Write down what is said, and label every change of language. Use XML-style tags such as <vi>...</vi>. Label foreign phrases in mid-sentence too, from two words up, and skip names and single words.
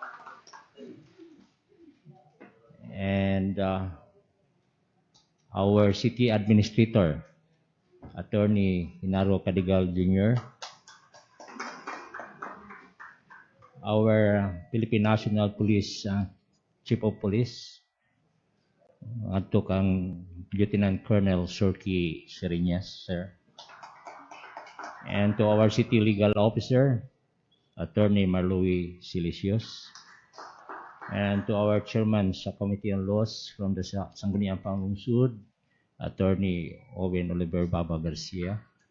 <en>And our City Administrator, Attorney Hinaro Cadigal Jr., our Philippine National Police Chief of Police,</en> <bik>ato kang</bik> <en>Lieutenant Colonel Sorky Seriñas, sir. And to our City Legal Officer, Attorney Marlowy Silicios. And to our Chairman sa Committee on Laws from the Sangguniang Panglungsod, Attorney Owen Oliver Baba Garcia.</en>